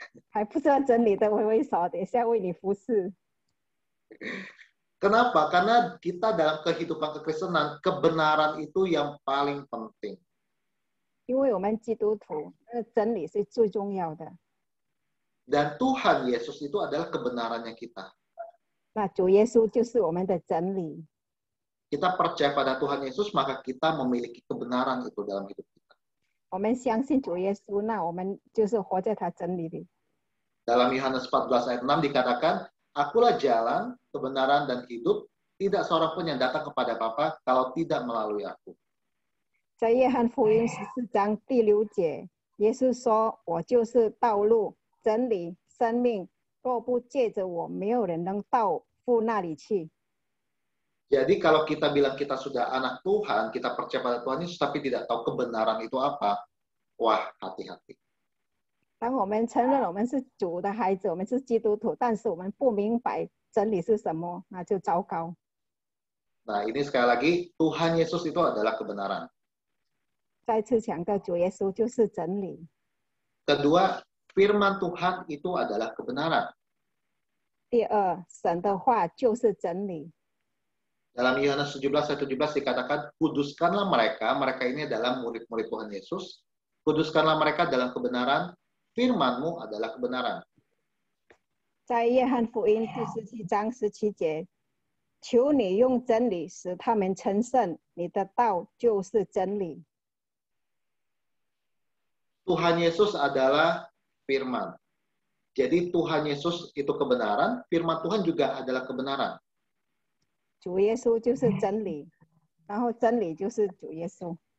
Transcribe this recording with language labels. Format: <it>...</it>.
<zh>还不知道真理的挥挥手，等一下为你服侍。</zh> <id>Kenapa? Karena kita dalam kehidupan kekristenan, kebenaran itu yang paling penting.</id> <zh>因为我们基督徒，那个真理是最重要的。</zh> <id>Dan Tuhan Yesus itu adalah kebenarannya kita.</id> <zh>那主耶稣就是我们的真理。</zh> <id>Kita percaya pada Tuhan Yesus, maka kita memiliki kebenaran itu dalam hidup kita.</id> <zh>我们相信主耶稣，那我们就是活在他真理里。</zh> <id>Dalam Yohanes 14 ayat 6 dikatakan, Akulah jalan, kebenaran, dan hidup. Tidak seorang pun yang datang kepada Bapa kalau tidak melalui aku.</id> <zh>在约翰福音14章第6节，耶稣说：“我就是道路、真理、生命，若不借着我，没有人能到父那里去。”</zh> <id>Jadi kalau kita bilang kita sudah anak Tuhan, kita percaya pada Tuhan Yesus, tapi tidak tahu kebenaran itu apa, wah hati-hati.</id> <zh>当我们承认我们是主的孩子，我们是基督徒，但是我们不明白真理是什么，那就糟糕。</zh> <id>Nah ini sekali lagi, Tuhan Yesus itu adalah kebenaran.</id> <zh>再次强调，主耶稣就是真理。</zh> <id>Kedua, firman Tuhan itu adalah kebenaran.</id> <zh>第二，神的话就是真理。</zh> <id>Dalam Yohanes 17 ayat 17 dikatakan, kuduskanlah mereka, mereka ini adalah murid-murid Tuhan Yesus. Kuduskanlah mereka dalam kebenaran, firman-Mu adalah kebenaran.</id> <zh>在约翰福音第17章17节，求你用真理使他们成圣，你的道就是真理。</zh> <id>Tuhan Yesus adalah firman. Jadi Tuhan Yesus itu kebenaran, firman Tuhan juga adalah kebenaran.</id> <zh>主耶稣就是真理，然后真理就是主耶稣。</zh>